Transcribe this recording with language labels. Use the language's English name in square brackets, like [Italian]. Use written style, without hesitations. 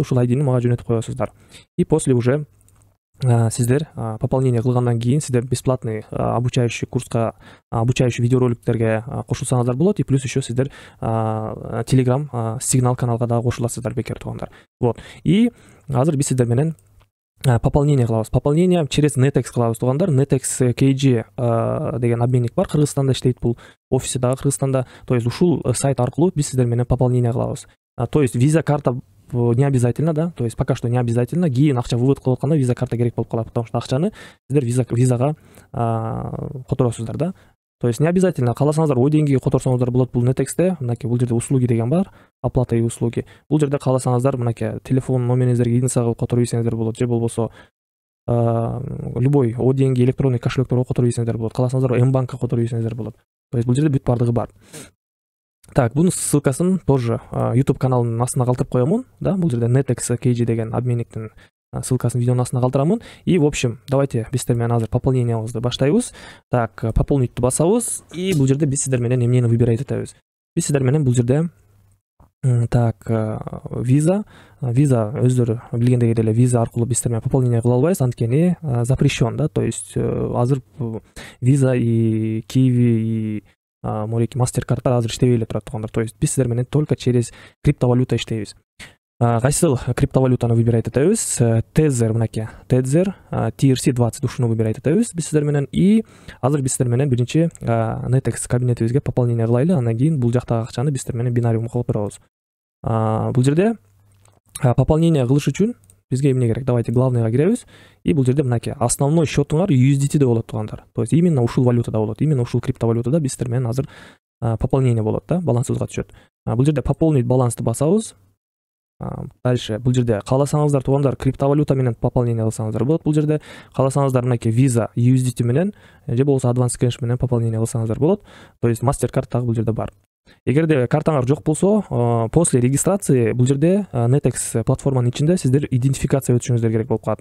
[Kyrgyz] Ушул ID-ни мага жөнөтүп коесуздар. И после уже сиздер пополнение кылгандан кийин сиздер бесплатный обучающий курска, обучающий видеороликтерге кошулсаңыздар болот. И плюс еще сиздер Telegram сигнал каналга дагы кошуласыздар, бекер, туугандар. Вот. И азыр биз сиздер менен пополнение кылабыз. Пополнение через Netex кылабыз, туугандар. Netex KG деген обменник бар, Кыргызстанда иштейт, бул офиси дагы Кыргызстанда. То есть ушул сайт аркылуу биз сиздер менен пополнение кылабыз. [Russian] То есть виза карта не обязательно, то есть пока что не обязательно. [Kyrgyz] Кийин акча вывод кылып атканда виза карта керек болуп калат, потому что акчаны сиздер визага которосуздар, То есть не обязательно, кааласаңыздар ой деңгейге которсоңуздар болот. Бул Netex'те мынакей бул жерде услуги деген бар, оплата и услуги. Бул жерде кааласаңыздар мынакей телефон номериңиздерге единица кылып которуп ийсеңиздер болот, же болбосо любой ой деңгей электронный кошелекторго которуп ийсеңиздер болот. Кааласаңыздар М-банкка которуп ийсеңиздер болот. То есть бул жерде бүт бардыгы бар. Так, бунун ссылкасын тоже YouTube каналынын астына калтырып коемун, бул жерде Netex KG деген обменниктин ссылкасын видеонун астына калтырамын. И в общем, давайте биз сиздер менен азыр пополнениябызды баштайбыз. Так, пополнитти басабыз, и бул жерде биз сиздер менен эмнени выбирать этебиз. Биз сиздер менен бул жерде виза өздөрү билгендей эле виза аркылуу биз сиздер менен пополнение кыла албайбыз, анткени запрещен, то есть азыр виза и Kiwi и мореки MasterCard'дар азыр иштебей эле турат, туугандар. То есть биз сиздер менен только через криптовалюта иштейбиз. Кайсыл криптовалютаны выбирать этебиз? Tether, мынакей Tether TRC20 ушуну выбирать этебиз биз сиздер менен. И азыр биз сиздер менен биринчи Netex кабинетибизге пополнение кылайлы, андан кийин бул жактагы акчаны биз сиздер менен бинариумга которобуз. Бул жерде пополнение кылыш үчүн бизге эмне керек? Давайте главныйга киребиз. И бул жерде мынакей основной счетуңар USDT болот, туугандар. То есть именно ушул валютада болот, именно ушул криптовалютада биз сиздер менен азыр пополнение болот, балансыбызга түшөт. Бул жерде пополнить балансты басабыз. Дальше бул жерде кааласаңыздар, туугандар, криптовалюта менен пополнение кылсаңыздар болот. Бул жерде кааласаңыздар мынакей виза USDT менен же болбосо advance cash менен пополнение кылсаңыздар болот. То есть MasterCard дагы бул жерде бар. Эгерде картаңар жок болсо, после регистрации бул жерде Netex платформанын ичинде сиздер идентификация өтүшүңүздөр керек болуп калат.